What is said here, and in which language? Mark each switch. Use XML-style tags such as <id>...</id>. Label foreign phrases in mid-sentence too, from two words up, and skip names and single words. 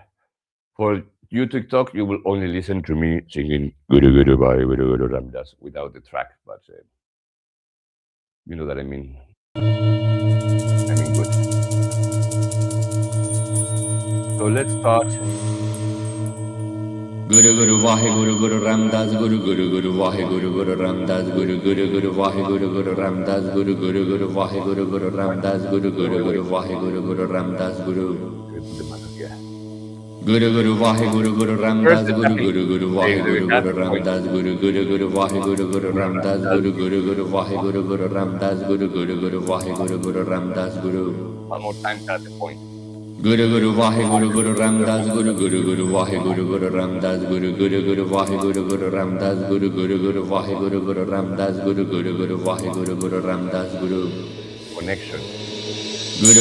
<en>For you TikTok, you will only listen to me singing</en> <pa>ਗੁਰੂ ਗੁਰੂ ਭਾਈ ਗੁਰੂ ਗੁਰੂ ਰਾਮਦਾਸ</pa> <en>without the track, but you know that I mean good. So let's start.</en> <pa>ਗੁਰੂ ਗੁਰੂ ਵਾਹੇ ਗੁਰੂ ਗੁਰੂ ਰਾਮਦਾਸ ਗੁਰੂ ਗੁਰੂ ਗੁਰੂ ਵਾਹੇ ਗੁਰੂ ਗੁਰੂ ਰਾਮਦਾਸ ਗੁਰੂ ਗੁਰੂ ਗੁਰੂ ਵਾਹੇ ਗੁਰੂ ਗੁਰੂ ਰਾਮਦਾਸ ਗੁਰੂ ਗੁਰੂ ਗੁਰੂ ਵਾਹੇ ਗੁਰੂ ਗੁਰੂ ਰਾਮਦਾਸ ਗੁਰੂ ਗੁਰੂ ਗੁਰੂ ਵਾਹੇ ਗੁਰੂ ਗੁਰੂ ਰਾਮਦਾਸ ਗੁਰੂ ਗੁਰੂ ਗੁਰੂ ਵਾਹੇ ਗੁਰੂ ਗੁਰੂ ਰਾਮਦਾਸ ਗੁਰੂ ਗੁਰੂ ਗੁਰੂ ਵਾਹੇ ਗੁਰੂ ਗੁਰੂ ਰਾਮਦਾਸ ਗੁਰੂ ਗੁਰੂ ਗੁਰੂ ਵਾਹੇ ਗੁਰੂ ਗੁਰੂ ਰਾਮਦਾਸ ਗੁਰੂ ਗੁਰੂ ਗੁਰੂ ਵਾਹੇ ਗੁਰੂ ਗੁਰੂ ਰਾਮਦਾਸ ਗੁਰੂ ਗੁਰੂ ਗੁਰੂ ਵਾਹੇ ਗੁਰੂ ਗੁਰੂ ਰਾਮਦਾਸ ਗੁਰੂ.</pa> <en>One more time at the point.</en> <pa>ਗੁਰੂ ਗੁਰੂ ਵਾਹੇ ਗੁਰੂ ਗੁਰੂ ਰਾਮਦਾਸ ਗੁਰੂ ਗੁਰੂ ਗੁਰੂ ਵਾਹੇ ਗੁਰੂ ਗੁਰੂ ਰਾਮਦਾਸ ਗੁਰੂ ਗੁਰੂ ਗੁਰੂ ਵਾਹੇ ਗੁਰੂ ਗੁਰੂ ਰਾਮਦਾਸ ਗੁਰੂ ਗੁਰੂ ਗੁਰੂ ਵਾਹੇ ਗੁਰੂ ਗੁਰੂ ਰਾਮਦਾਸ ਗੁਰੂ ਗੁਰੂ ਗੁਰੂ ਵਾਹੇ ਗੁਰੂ ਗੁਰੂ ਰਾਮਦਾਸ ਗੁਰੂ.</pa> <en>Connection.</en>